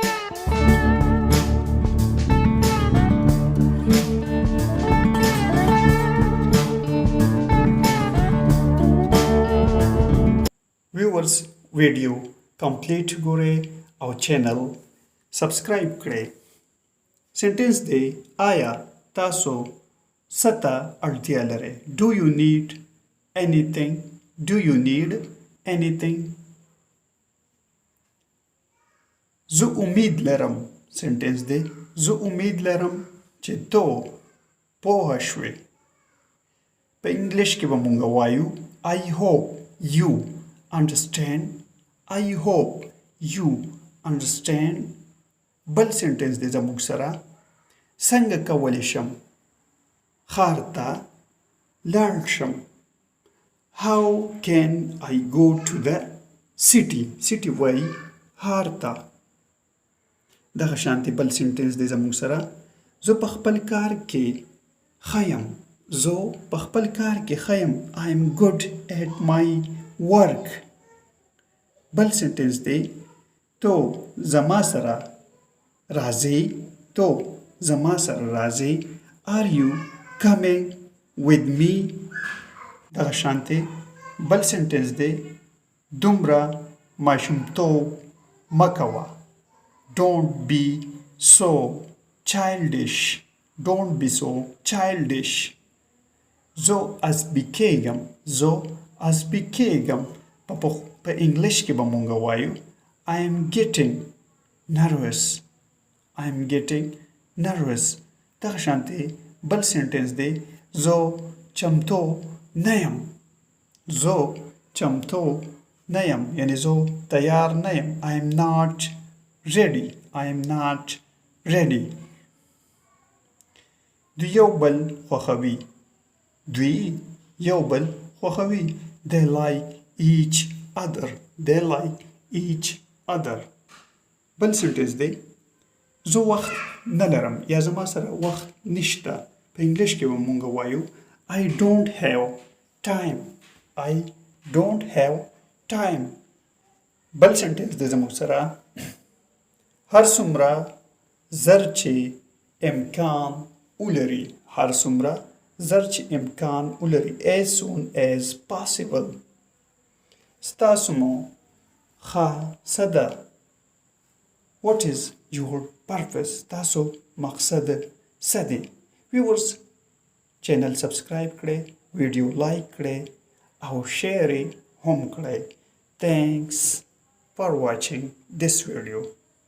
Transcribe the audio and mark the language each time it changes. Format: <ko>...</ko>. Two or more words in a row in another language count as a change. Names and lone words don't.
<en>viewers video complete</en> <ps>ګورئ او</ps> <en>channel subscribe</en> <ps>کړئ سنټنس دی آیا تاسو څه اړتیا لرئ</ps> <en>Do you need anything? Do you need anything?</en> <ps>زه امید لرم سنټنس دی زه امید لرم چې تو پوه شوې په انګلیش کې به مونږ وایو</ps> <en>I hope you understand I hope you understand</en> <ps>بل سنټنس دی زموږ سره څنګه کولی شم ښار ته لاړ شم</ps> <en>How can I go to the city?</en> <ps>City وایي ښار ته دغه شانتې بل سنټنس دی زموږ سره زه په خپل کار کې ښه یم زه په خپل کار کې ښه یم</ps> <en>I am good at my work</en> <ps>بل سنټنس دی تو زما سره راځې تو زما سره راځې</ps> <en>Are you coming with me?</en> <ps>دغه شانتې بل سنټنس دی دومره ماشومتوب مه کوه</ps> <en>Don't be so childish. Don't be so childish.</en> <ps>زه عصبي کېږم په انګلیش کې به مونږ وایو</ps> <en>I am getting nervous.</en> <ps>دغه شانتې بل سنټنس دی زه چمتو نه یم یعنی زه تیار نه یم</ps> <en>I am not ready.</en> <ps>دوی یو بل خوښوي</ps> <en>They like each other.</en> <ps>بل سنټنس دی زه وخت نه لرم یا زما سره وخت نشته په انګلیش کې به مونږ وایو</ps> <en>I don't have time.</en> <ps>بل سنټنس دی زموږ سره هر څومره زر چې امکان ولري</ps> <en>as soon as possible</en> <ps>ستاسو مو ښه څه ده</ps> <en>What is your purpose</en> <ps>ستاسو مقصد څه دی</ps> <en>viewers channel subscribe</en> <ps>کړئ</ps> <en>video like</en> <ps>کړئ او شیر یې هم کړئ</ps> <en>Thanks for watching this video.</en>